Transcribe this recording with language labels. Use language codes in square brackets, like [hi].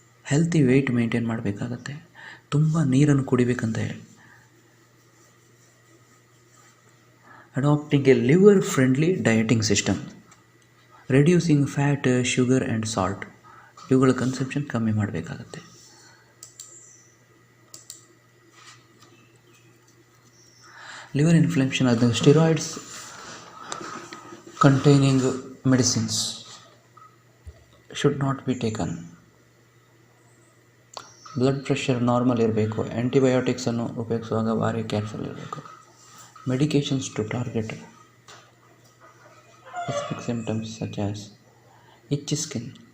[kn] Healthy weight maintain ಮಾಡಬೇಕಾಗತ್ತೆ. ತುಂಬ ನೀರನ್ನು ಕುಡಿಬೇಕಂತ ಹೇಳಿ. [en] adapting a liver friendly dieting system, reducing fat, sugar and salt, [kn] ಇವುಗಳ ಕನ್ಸಂಪ್ಷನ್ ಕಮ್ಮಿ ಮಾಡಬೇಕಾಗತ್ತೆ. [en] liver inflammation [kn] ಆದಾಗ [en] Steroids containing medicines should not be taken. [kn] Blood pressure normal ಇರಬೇಕು. ಆ್ಯಂಟಿಬಯೋಟಿಕ್ಸನ್ನು ಉಪಯೋಗಿಸುವಾಗ ಭಾರಿ ಕೇರ್ಫುಲ್ ಇರಬೇಕು. [en] Medications to target specific symptoms such as itch skin.